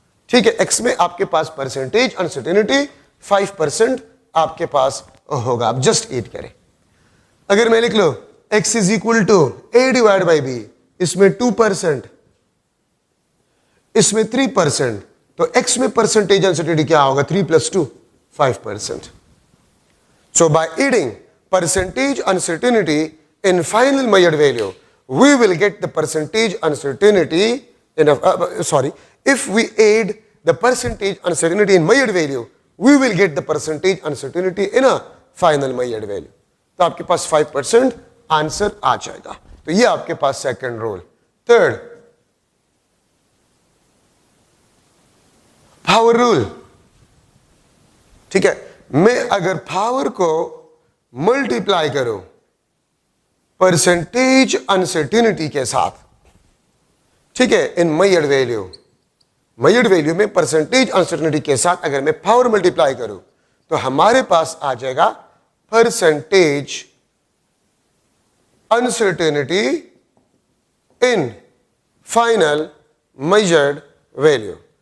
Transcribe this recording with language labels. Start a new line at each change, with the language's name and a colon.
Urdu: ٹھیک ہے, ایکس میں آپ کے پاس پرسنٹیج انسرٹینٹی 5% آپ کے پاس ہوگا. آپ جسٹ ایڈ کریں. اگر میں لکھ لو x is equal to a divide by be, اس میں 2%, اس میں 3%, تو ایکس میں پرسنٹیج انسرٹینٹی کیا ہوگا؟ 3 + 2 5%.
English: So by adding percentage uncertainty in final measured value, we will get the percentage uncertainty in if we add the percentage uncertainty in measured value, we will get the percentage uncertainty in a final measured value.
Urdu: تو آپ کے پاس 5% answer آ جائے گا. تو یہ آپ کے پاس second role. Third, power rule. ٹھیک ہے, میں اگر پاور کو ملٹیپلائی کروں پرسنٹیج انسرٹینٹی کے ساتھ, ٹھیک ہے, ان میجرڈ ویلیو میں پرسنٹیج انسرٹینٹی کے ساتھ اگر میں پاور ملٹیپلائی کروں تو ہمارے پاس آ جائے گا پرسنٹیج انسرٹینٹی ان فائنل میجرڈ ویلیو.